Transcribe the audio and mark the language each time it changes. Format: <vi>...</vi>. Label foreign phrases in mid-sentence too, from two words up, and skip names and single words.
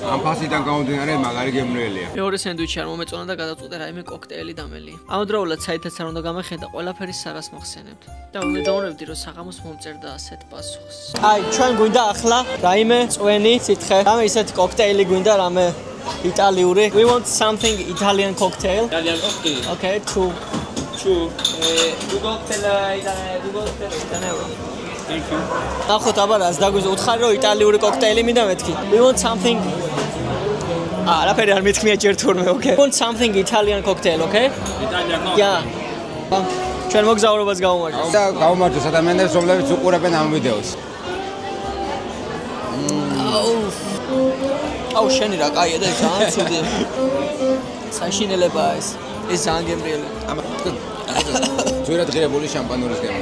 <ka>ამ ფასიდან გამომდინარე მაგარი გემრიელია. მეორე სენდვიჩი არ მომეწონა და გადავწყვიტე რაიმე კოქტეილი დამელი. ამავდროულად საითაც არ უნდა გამეხედა, ყველაფერი სარას მახსენებთ. და ვიმედოვნებდი, რომ საღამოს მომწერდა ასეთ პასუხს. აი, ჩვენ გვინდა ახლა რაიმე წვენი სითხე. რამე ისეთი კოქტეილი გვინდა, რამე იტალიური.</ka> <en>We want something Italian cocktail. Italian cocktail. Okay, two. Two cocktail euro. Thank you.</en> <ka>ნახოთ აბა რას დაგვიზ უთხარი რომ იტალიური კოქტეილი მინდა მეთქი.</ka> <en>We want something</en> <ka>არაფერი არ მეთქმია ჯერ თურმე,</ka> <en>okay? We want something Italian cocktail, okay? Italian cocktail. Yeah.</en> <ka>ჩვენ მოგზაურობას გავუმარჯოს. და გავუმარჯოს ადამიანებს, რომლებიც უყურებენ ამ ვიდეოს. აუ შენი რა კაია და ძალიან ცუდი. საშინელებაა ეს. ეს ძალიან გემრიელი. ძვირად ღირებული შამპანურის გემო.</ka>